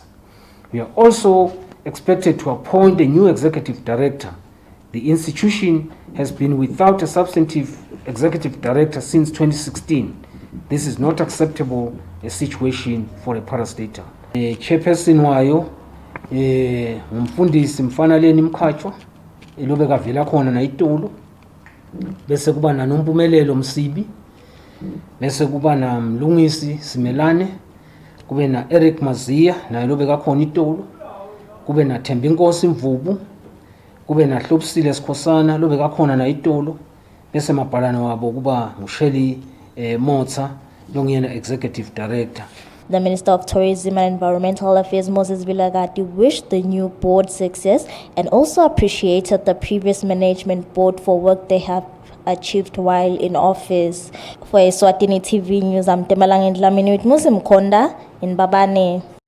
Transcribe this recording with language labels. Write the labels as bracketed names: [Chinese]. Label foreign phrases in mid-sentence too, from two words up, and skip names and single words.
[English] We are also expected to appoint a new executive director. The institution has been without a substantive executive director since 2016. This is not acceptable a situation for a parastatal. [Swati] Chairperson wayo umfundisi Mfanaleni Mkhatshwa elobe kavela khona na iTolo, bese kuba na Nompumelelo Msibi, bese kuba na Mlungisi Simelane, kube na Eric Mazia na elobe kakhona iTolo, kube na Thembinkosi Mvubu, kube na Hlopsile Sikhosana lobe kakhona na iTolo, bese mabhalana wabo kuba nguShelly Motsa longiyena [English] executive director. The Minister of Tourism and Environmental Affairs, Moses Vilagati, wished the new board success and also appreciated the previous management board for work they have achieved while in office. For Eswatini TV News, I'm Temalang Ndlamini with Musim Konda in Babane.